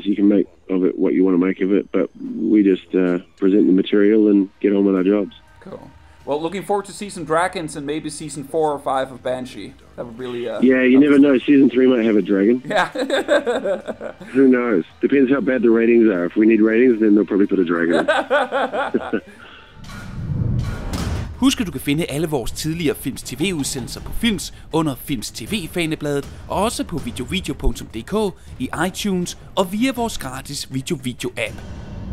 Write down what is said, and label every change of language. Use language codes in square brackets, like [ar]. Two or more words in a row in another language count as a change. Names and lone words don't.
[en] You can make of it what you want to make of it, but we just present the material and get on with our jobs. Cool. Well, looking forward to see some dragons and maybe season 4 or 5 of Banshee. That would really... yeah, you never know. Season 3 might have a dragon. Yeah. Who knows? Depends how bad the ratings are. If we need ratings, then they'll probably put a dragon in. [da] Husk, at du kan finde alle vores tidligere Filmz TV-udsendelser på Filmz under Filmz TV-fanebladet, og også på video.dk, i iTunes og via vores gratis video-app.